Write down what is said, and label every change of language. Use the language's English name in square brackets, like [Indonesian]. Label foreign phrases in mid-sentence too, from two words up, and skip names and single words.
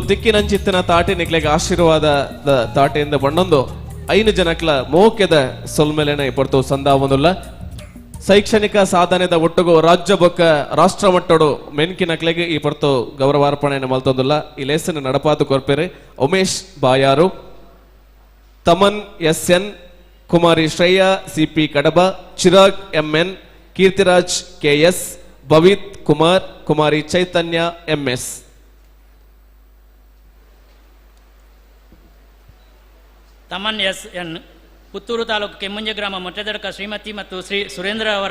[Tulu] ತಿಕ್ಕಿನಂಚಿತ್ತಿನ ತಾಟಿ ನಿಕ್ಲೆಗೆ ಆಶೀರ್ವಾದದ ತಾಟೆಯಿಂದ ಬಣ್ಣೊಂದು 5 ಜನಕ್ಲ ಮೋಕೆದ ಸೊಲ್ಮೆಲೆನೆ ಪಡ್ತು ಸಂದಾವನುಲ್ಲ ಶೈಕ್ಷಣಿಕ ಸಾಧನೆದ ಒಟ್ಟುಗು ರಾಜ್ಯ ಬೊಕ್ಕ ರಾಷ್ಟ್ರ ಮಟ್ಟಡು ಮೆನ್ಕಿನಕ್ಲೆಗೆ ಈ ಪಡ್ತು ಗೌರವಾರ್ಪಣೆಯನ್ನು ಮಲ್ತೊಂದುಲ್ಲ ಈ ಲೇಸನ ನಡಪಾದು ಕೊರ್ಪೆರೆ ಉಮೇಶ್ ಬಾಯಾರು ತಮನ್ SN ಕುಮಾರಿ ಶ್ರೇಯಾ CP ಕಡಬ ಚಿರಾಗ್ MN ಕೀರ್ತಿರಾಜ್ KS ಭವಿತ್ ಕುಮಾರ್ ಕುಮಾರಿ ಚೈತನ್ಯ MS ತಮನ್ SN ಪುತ್ತೂರು ತಾಲೂಕು ಕೆಮ್ಮುಂಜೆ ಗ್ರಾಮ ಮೊಟ್ಟೆದಡಕ ಶ್ರೀಮತಿ ಮತ್ತು ಶ್ರೀ ಸುರೇಂದ್ರ ಅವರ